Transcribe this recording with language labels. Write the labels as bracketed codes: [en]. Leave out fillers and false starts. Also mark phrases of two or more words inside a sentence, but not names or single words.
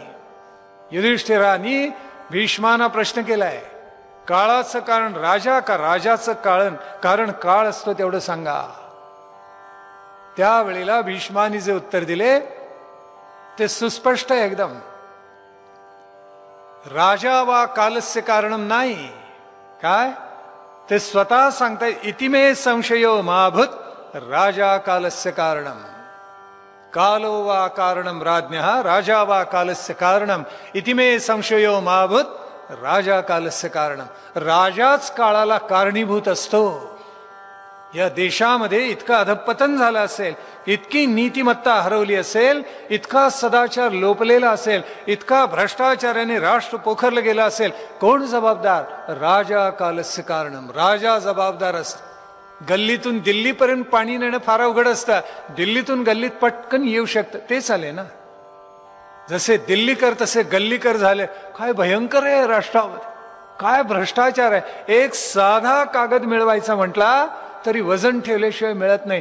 [mr] युधिष्ठिरांनी भीष्मांना प्रश्न केलाय, काळाचं कारण राजा का राजाचं कारण काळ असतो तेवढं सांगा. त्यावेळेला भीष्मांनी जे उत्तर दिले ते सुस्पष्ट आहे एकदम. [sa] राजा वा कालस्य कारणम [mr] नाही. काय ते स्वतः सांगताय, [sa] इतिमे संशयो माभूत राजा कालस्य कारणम. कालो वा कारणम राज्ञः राजा वा कालस्य कारणम इतिमे संशयो माभूत राजा कालस्य कारणम. [mr] राजाच काळाला कारणीभूत असतो. या देशामध्ये इतकं अधपतन झालं असेल, इतकी नीतिमत्ता हरवली असेल, इतका सदाचार लोपलेला असेल, इतका भ्रष्टाचाराने राष्ट्र पोखरलं गेलं असेल, कोण जबाबदार? [sa] राजा कालस्य कारणम. [mr] राजा जबाबदार असतो. गल्लीतून दिल्लीपर्यंत पाणी नेणं फार अवघड असतं, दिल्लीतून गल्लीत पटकन येऊ शकतं. तेच आले ना, जसे दिल्लीकर तसे गल्लीकर झाले. काय भयंकर आहे राष्ट्रामध्ये, काय भ्रष्टाचार आहे. एक साधा कागद मिळवायचा म्हटला तरी वजन ठेवल्याशिवाय मिळत नाही.